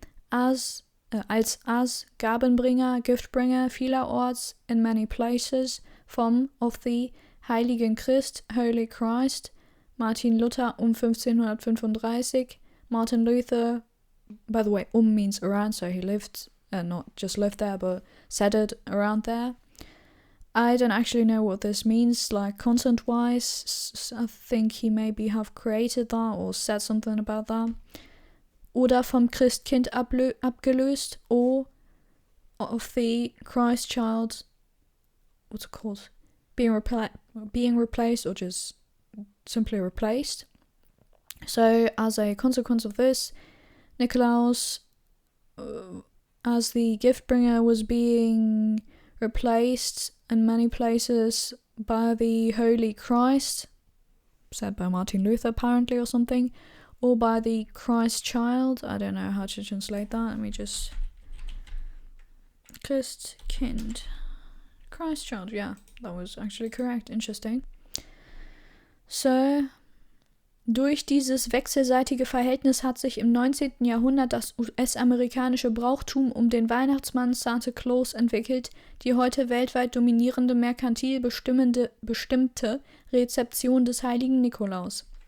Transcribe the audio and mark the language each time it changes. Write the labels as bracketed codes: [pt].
[de] als Gabenbringer, [en] Giftbringer [de] vielerorts [en] in many places, of the Heiligen Christ, Holy Christ, Martin Luther 1535, Martin Luther, by the way, means around, so he lived, not just lived there, but said it around there. I don't actually know what this means, like content-wise. I think he maybe have created that or said something about that. [de] Oder vom Christkind abgelöst, [en] or of the Christ child, what's it called? Being replaced, or just simply replaced. So, as a consequence of this, Nikolaus, as the gift bringer, was being replaced in many places by the Holy Christ, said by Martin Luther apparently or something, or by the Christ child. I don't know how to translate that. Let me just... Christkind. Christ child, that was actually correct. Interesting. [de] So, durch dieses wechselseitige Verhältnis hat sich im 19. Jahrhundert das US-amerikanische Brauchtum um den Weihnachtsmann Santa Claus entwickelt, die heute weltweit dominierende merkantil bestimmte Rezeption des heiligen Nikolaus.